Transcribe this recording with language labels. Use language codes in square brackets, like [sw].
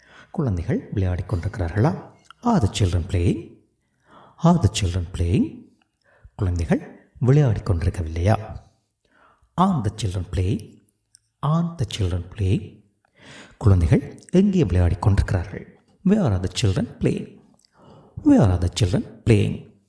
[ta] குழந்தைகள் விளையாடிக் கொண்டிருக்கிறார்களா? [en] Are the children playing? Are the children playing? [ta] குழந்தைகள் விளையாடிக் கொண்டிருக்கவில்லையா? [en] Aren't the children playing? Aren't the children playing? [ta] குழந்தைகள் எங்கே விளையாடிக் கொண்டிருக்கிறார்கள்? [en] Where are the children playing? Where are the children playing?